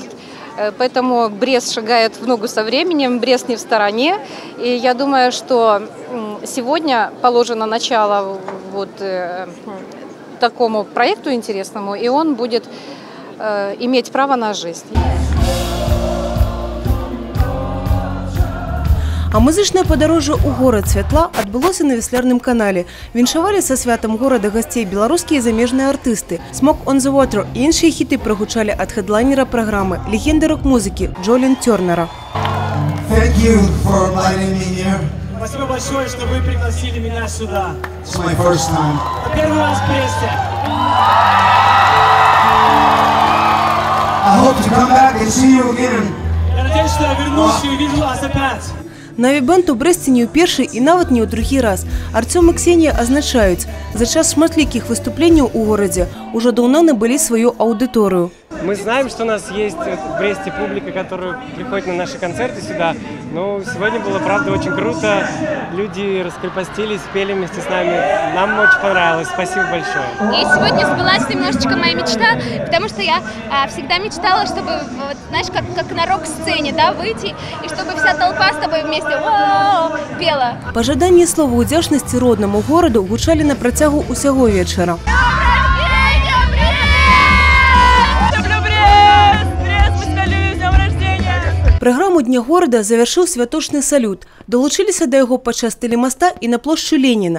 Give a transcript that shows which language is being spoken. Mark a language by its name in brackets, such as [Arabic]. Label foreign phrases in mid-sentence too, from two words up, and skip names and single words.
[Russian] Поэтому Брест шагает в ногу со временем, Брест не в стороне. И я думаю, что сегодня положено начало вот такому проекту интересному, и он будет иметь право на жизнь. [Belarusian] А музычнае падарожжа ў горад святла адбылося на Веслярным канале. Віншавалі са святам горада гасцей беларускія і замежныя артысты. «Smoke on the Water» і іншыя хіты прагучалі ад хедлайнера праграмы, легенды рок-музыкі Джолин Тернера. [Russian] Спасибо большое, что вы пригласили меня сюда. Первый раз в Бресте. Я надеюсь, что я вернусь и увижу вас опять. [Belarusian] Наві-бэнд у Брэсце не ў першы і нават не ў другі раз. Арцём і Ксенія азначаюць, за час шматлікіх выступленняў у горадзе ўжо даўно набылі сваю аўдыторыю. [Russian] Мы знаем, что у нас есть в Бресте публика, которая приходит на наши концерты сюда. Но сегодня было, правда, очень круто. Люди раскрепостились, пели вместе с нами. Нам очень понравилось. Спасибо большое. И сегодня сбылась немножечко моя мечта, потому что я всегда мечтала, чтобы, вот, знаешь, как на рок-сцене, да, выйти, и чтобы вся толпа с тобой вместе пела. [Belarusian] Пажаданні і слова ўдзячнасці роднаму гораду гучалі на працягу усяго вечара. Праграму Дня горада завяршыў святочны салют. Далучыліся да яго падчас тэлемаста і на плошчы Леніна.